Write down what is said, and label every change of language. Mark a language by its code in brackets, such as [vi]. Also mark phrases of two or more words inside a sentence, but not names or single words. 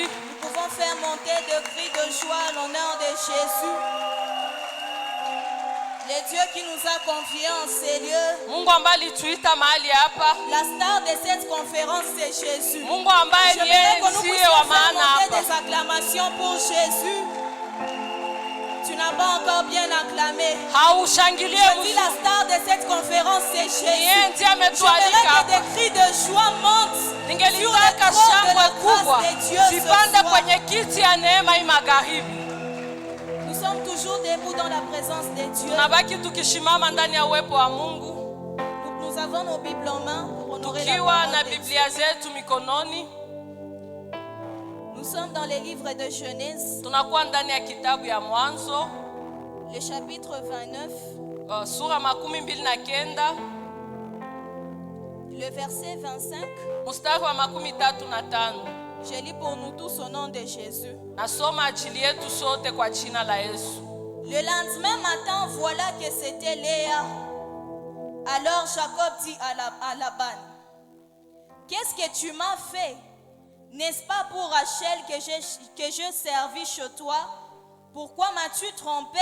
[fr] Nous pouvons faire monter de cris de joie à l'honneur de Jésus. Le Dieu qui nous a confiés en ces lieux. [sw] Mungu ambaye alituita mahali hapa. [fr] La star de cette conférence, c'est Jésus. [sw] Mungu ambaye [fr] Je voudrais que nous [sw] ndiye [fr] puissions [sw] wa [fr] faire [sw] maana [fr] monter [sw] hapa. [fr] des acclamations pour Jésus. Tu n'as pas encore bien acclamé. [sw] Haushangilie [fr] Je dis [sw] mzuri. [fr] la star de cette conférence, c'est Jésus. [sw] Yeye ndiye [fr] Je [sw] ametualika [fr] voudrais que [sw] hapa. [fr] des cris de joie montent sur le [sw] Ningelitaka [fr] trône de [sw] shangwe [fr] la [sw] kubwa [fr] grâce de Dieu ce [sw] zipande [fr] soir. [sw] kwenye kiti ya neema hii magharibi. [fr] Nous sommes toujours debout dans la présence de Dieu. [sw] Tunabaki tukishimama ndani ya uwepo wa Mungu. [fr] Nous avons nos Bibles en main pour honorer la [sw] Tukiwa [fr] parole [sw] na [fr] de Dieu. [sw] Biblia zetu mikononi. [fr] Nous sommes dans les livres de Genèse, [sw] Tunakuwa ndani ya kitabu ya Mwanzo, [fr] le chapitre 29, [sw] sura 29, [fr] le verset 25. [sw] mstari wa 35. [fr] Je lis pour nous tous au nom de Jésus. [sw] Nasoma ajili yetu sote kwa jina la Yesu. [fr] Le lendemain matin, voilà que c'était Léa. Alors Jacob dit à Laban, qu'est-ce que tu m'as fait? N'est-ce pas pour Rachel que je servis chez toi? Pourquoi m'as-tu trompé?